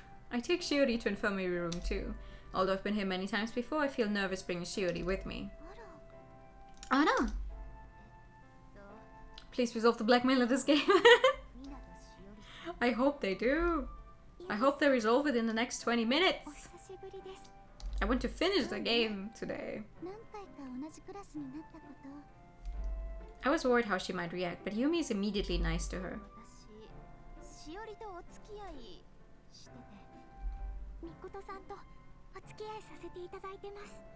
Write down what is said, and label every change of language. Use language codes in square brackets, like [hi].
[en] I take Shiori to infirmary room too. Although I've been here many times before, I feel nervous bringing Shiori with me. [ja] あら。 [en] Oh no! Please resolve the blackmail of this game. [ja] みなとしおり。 [en] I hope they do. I hope they resolve it in the next 20 minutes. [ja] お久しぶりです。 [en] I want to finish the game today. [ja] 何回か同じクラスになったこと。 [en] I was worried how she might react, but Yumi is immediately nice to her. [ja] 私、しおりとお付き合いしてて、みことさんとお付き合いさせていただいてます。